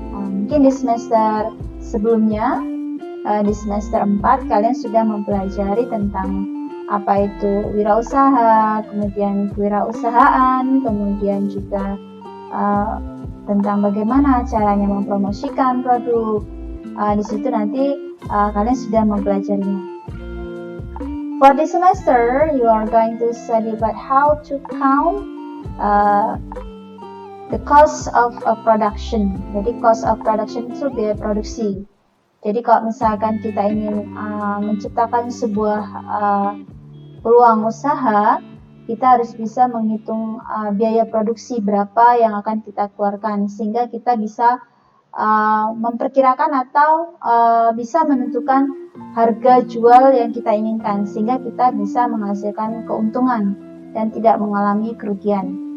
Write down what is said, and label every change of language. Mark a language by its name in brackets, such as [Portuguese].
[Indonesian] Mungkin di semester sebelumnya, di semester 4 kalian sudah mempelajari tentang apa itu wirausaha, kemudian kewirausahaan, kemudian juga tentang bagaimana caranya mempromosikan produk. Di situ nanti kalian sudah mempelajarinya. [English] For this semester, you are going to study about how to count the cost of production. [Indonesian] Jadi [English] cost of production [Indonesian] itu biaya produksi. Jadi kalau misalkan kita ingin menciptakan sebuah peluang usaha, kita harus bisa menghitung biaya produksi berapa yang akan kita keluarkan, sehingga kita bisa memperkirakan atau bisa menentukan harga jual yang kita inginkan, sehingga kita bisa menghasilkan keuntungan dan tidak mengalami kerugian.